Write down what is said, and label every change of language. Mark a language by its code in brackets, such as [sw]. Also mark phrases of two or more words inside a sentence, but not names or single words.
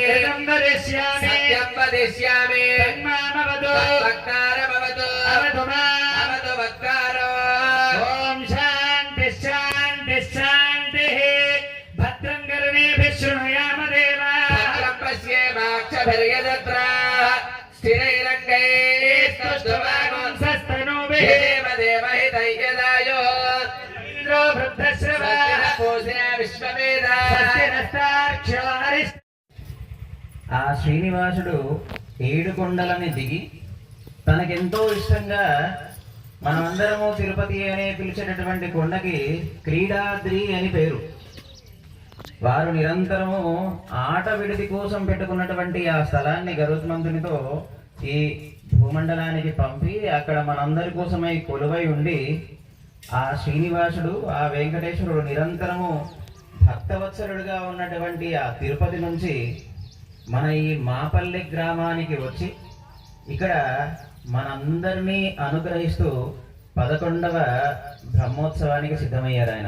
[sa] सत्यं वदिष्यामि तन्मामवतु वक्तारमवतु अवतु माम् अवतु वक्तारो ॐ शान्तिः शान्तिः शान्तिः भद्रं कर्णेभिः शृणुयाम देवा भद्रं पश्येमाक्षभिर्यजत्रा स्थिरैरङ्गैस्तुष्टुवागुंसस्तनूभिः देवदेवहितैर्यदायो इन्द्रो वृद्धश्रवः पूजया विश्ववेदा सत्यनस्ताक्षवारि [te] ఆ శ్రీనివాసుడు ఏడు కొండలని దిగి తనకెంతో ఇష్టంగా మనమందరము తిరుపతి అనే పిలిచేటటువంటి కొండకి క్రీడాద్రి అని పేరు. వారు నిరంతరము ఆట విడిది కోసం పెట్టుకున్నటువంటి ఆ స్థలాన్ని గరుత్మంతునితో ఈ భూమండలానికి పంపి అక్కడ మనందరి కోసమై కొలువై ఉండి ఆ శ్రీనివాసుడు ఆ వెంకటేశ్వరుడు నిరంతరము భక్తవత్సరుడుగా ఉన్నటువంటి ఆ తిరుపతి నుంచి మన ఈ మాపల్లి గ్రామానికి వచ్చి ఇక్కడ మనందరినీ అనుగ్రహిస్తూ 11వ బ్రహ్మోత్సవానికి సిద్ధమయ్యారు ఆయన.